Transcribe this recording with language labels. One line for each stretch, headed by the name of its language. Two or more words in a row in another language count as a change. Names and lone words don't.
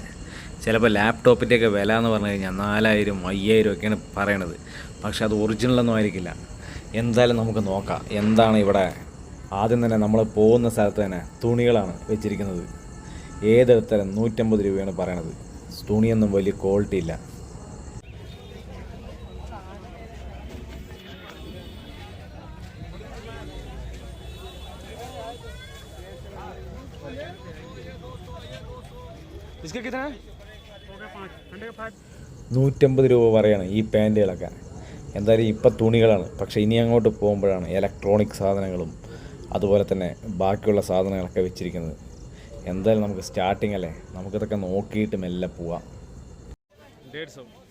Malayalam: ചിലപ്പോൾ ലാപ്ടോപ്പിൻ്റെയൊക്കെ വില എന്ന് പറഞ്ഞു കഴിഞ്ഞാൽ 4000 5000 ഒക്കെയാണ് പറയണത്. പക്ഷെ അത് ഒറിജിനലൊന്നും ആയിരിക്കില്ല. എന്തായാലും നമുക്ക് നോക്കാം എന്താണ് ഇവിടെ. ആദ്യം തന്നെ നമ്മൾ പോകുന്ന സ്ഥലത്ത് തന്നെ തുണികളാണ് വെച്ചിരിക്കുന്നത്. ഏതെടുത്താലും 150 രൂപയാണ് പറയണത്. തുണിയൊന്നും വലിയ ക്വാളിറ്റി ഇല്ല.
Hindi: इसका कितना है?
Malayalam: 150 രൂപ പറയാണ് ഈ പാൻറ്റുകളൊക്കെ. എന്തായാലും ഇപ്പം തുണികളാണ്. പക്ഷേ ഇനി അങ്ങോട്ട് പോകുമ്പോഴാണ് ഇലക്ട്രോണിക് സാധനങ്ങളും അതുപോലെ തന്നെ ബാക്കിയുള്ള സാധനങ്ങളൊക്കെ വെച്ചിരിക്കുന്നത്. എന്തായാലും നമുക്ക് സ്റ്റാർട്ടിങ് അല്ലേ, നമുക്കിതൊക്കെ നോക്കിയിട്ട് മെല്ലെ പോവാം. 150.